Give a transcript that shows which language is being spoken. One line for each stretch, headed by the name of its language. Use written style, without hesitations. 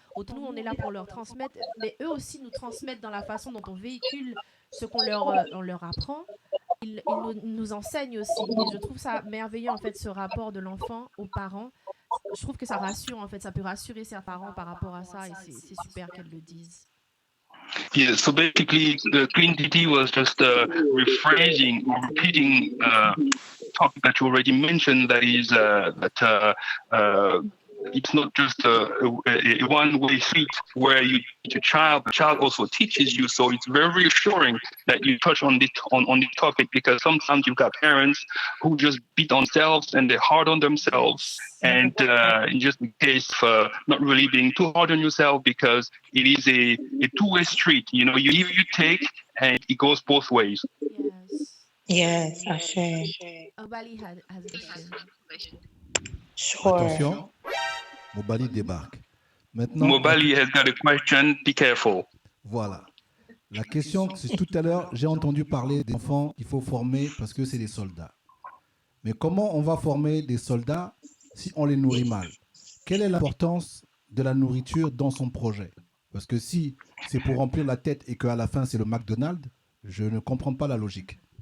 French: Autant nous, on est là pour leur transmettre, mais eux aussi nous transmettent dans la façon dont on véhicule ce qu'on leur apprend. Ils nous enseignent aussi. Et je trouve ça merveilleux, en fait, ce rapport de l'enfant aux parents. Je trouve que ça rassure, en fait. Ça peut rassurer ses parents par rapport à ça, et c'est super qu'elles le disent.
English: Yeah, so basically, the Clean DD was just rephrasing or repeating topic that you already mentioned. That is that it's not just a one-way street where you teach a child. The child also teaches you. So it's very reassuring that you touch on the topic, because sometimes you've got parents who just beat on themselves and they're hard on themselves. And just in case of not really being too hard on yourself, because it is a two-way street. You know, you give, you take, and it goes both ways. Yes, I see. Mobali has a question. Sure.
French: Attention, Mobali débarque. Maintenant,
English: Mobali has got a question. Be careful.
French: Voilà. La question, c'est tout à l'heure, j'ai entendu parler des enfants qu'il faut former parce que c'est des soldats. Mais comment on va former des soldats si on les nourrit mal? Quelle est l'importance de la nourriture dans son projet? Parce que si c'est pour remplir la tête et qu'à la fin c'est le McDonald's, je ne comprends pas la logique.